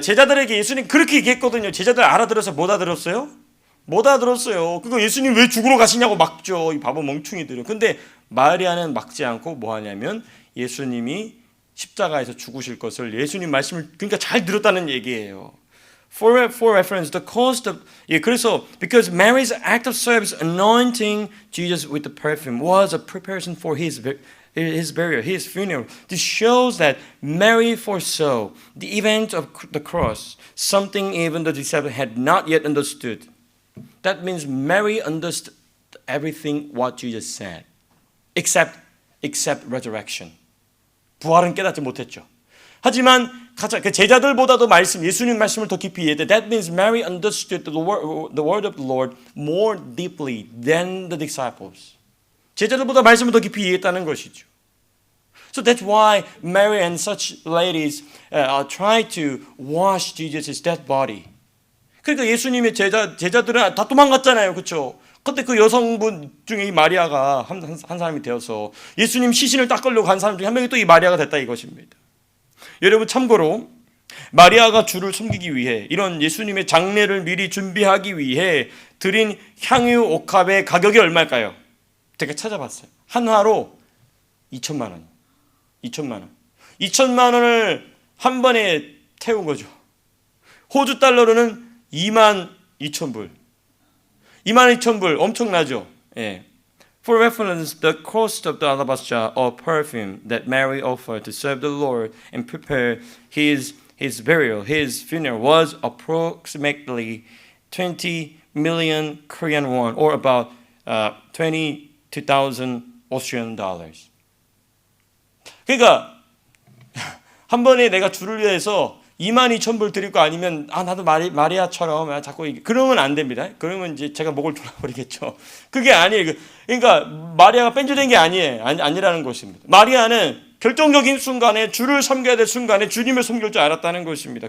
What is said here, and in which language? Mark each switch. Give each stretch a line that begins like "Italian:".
Korean: 제자들에게 예수님 그렇게 얘기했거든요. 제자들 알아들어서 못 알아들었어요? 못 알아들었어요. 그거 예수님 왜 죽으러 가시냐고 막죠. 이 바보 멍충이들은. 근데 마리아는 막지 않고 뭐 하냐면 예수님이 십자가에서 죽으실 것을 예수님 말씀을 그러니까 잘 들었다는 얘기예요.
English: For reference, the cost of
Korean: 그래서
English: because Mary's act of service anointing Jesus with the perfume was a preparation for his burial, his funeral. This shows that Mary foresaw the event of the cross, something even the disciples had not yet understood. That means Mary understood everything what Jesus said, except resurrection.
Korean: 부활은 깨닫지 못했죠. 하지만 그 제자들보다도 예수님 말씀을 더 깊이 이해했대.
English: That means Mary understood the word of the Lord more deeply than the disciples.
Korean: 제자들보다 말씀을 더 깊이 이해했다는 것이죠.
English: So that's why Mary and such ladies try to wash Jesus' dead body.
Korean: 그러니까 예수님의 제자들은 다 도망갔잖아요. 그렇죠? 근데 그 여성분 중에 이 마리아가 한 사람이 되어서 예수님 시신을 닦으려고 간 사람 중에 한 명이 또 이 마리아가 됐다 이것입니다. 여러분 참고로 마리아가 주를 섬기기 위해 이런 예수님의 장례를 미리 준비하기 위해 드린 향유 옥합의 가격이 얼마일까요? 제가 찾아봤어요. 한 화로 2천만 원. 2천만 원. 2천만 원을 한 번에 태운 거죠. 호주 달러로는 2만 2천 불. 2만 2천 불 엄청나죠. 예.
English: For reference, the cost of the alabaster jar of perfume that Mary offered to serve the Lord and prepare his burial, his funeral was approximately 20 million Korean won, or about 22,000 Australian dollars.
Korean: 그러니까 한 번에 내가 주를 위해서 2만 2천 불 드릴 거 아니면 나도 마리아처럼 자꾸 그러면 안 됩니다. 그러면 이제 제가 목을 돌아버리겠죠. 그게 아니에요. 그러니까 마리아가 뺀질된 게 아니라는 것입니다. 마리아는 결정적인 순간에 주를 섬겨야 될 순간에 주님을 섬길 줄 알았다는 것입니다.